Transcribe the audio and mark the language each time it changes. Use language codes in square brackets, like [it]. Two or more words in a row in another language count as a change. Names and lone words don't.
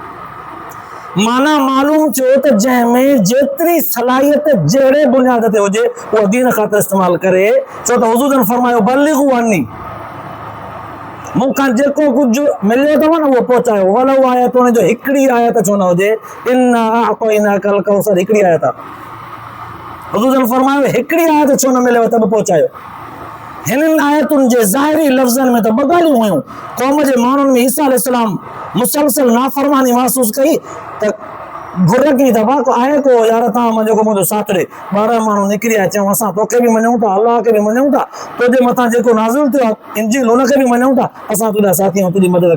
[sd] माना मालूम थियो त जंहिंमें जेतिरी सलाहियत जहिड़े बुनियाद ते हुजे उहा दीन ख़ातिर इस्तेमालु करे। छो त हुज़ूर जन फरमायो [ar] بلغوا عني, [sd] मूंखां जेको कुझु मिलियो अथव न उहो पहुचायो। [ar] ولو آية, [sd] हुन जो हिकिड़ी आयत छो न हुजे, [ar] إنا أعطيناك الكوثر [sd] हिकिड़ी आयत आहे। हुज़ूर जन फरमायो हिकिड़ी आयत छो न मिलेव त बि पहुचायो। हिननि आयतुनि जे ज़ाहिरी लफ़्ज़नि में त ॿ ॻाल्हियूं हुयूं। क़ौम जे माण्हुनि में ईसा अलैहिस्सलाम मुसलसल नाफ़रमानी महसूस कई त घुर की दफ़ा को आहे को यार तव्हां जेको मुंहिंजो साथ ॾे 12 माण्हू निकिरी आया चऊं असां तोखे बि मञूं था अलाह खे बि मञूं था तुंहिंजे मथां जेको नाज़िल थियो आहे इंजील हुनखे बि मञूं था असां तुंहिंजा साथी ऐं तुंहिंजी मदद